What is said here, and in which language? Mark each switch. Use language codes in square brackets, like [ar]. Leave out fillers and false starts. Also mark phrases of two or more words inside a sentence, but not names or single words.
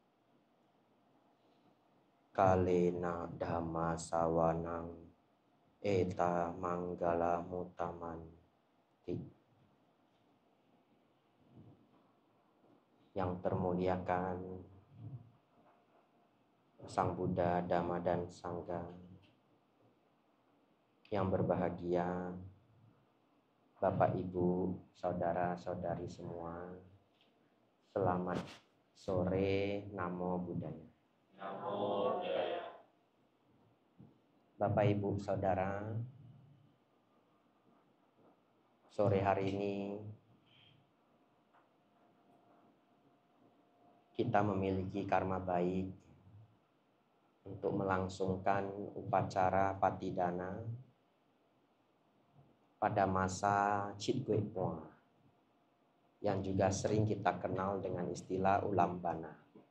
[pi] Kalena dhamma sawanang eta manggala mutamanti. [id] Yang termuliakan Sang Buddha, Dhamma dan Sangha, yang berbahagia Bapak Ibu, saudara-saudari semua, selamat sore, [pi] Namo Buddhaya. Namo Buddhaya. [id] Bapak Ibu saudara, sore hari ini kita memiliki karma baik untuk melangsungkan upacara patidana pada masa Chit Kwe Pwa, yang juga sering kita kenal dengan istilah Ulambana.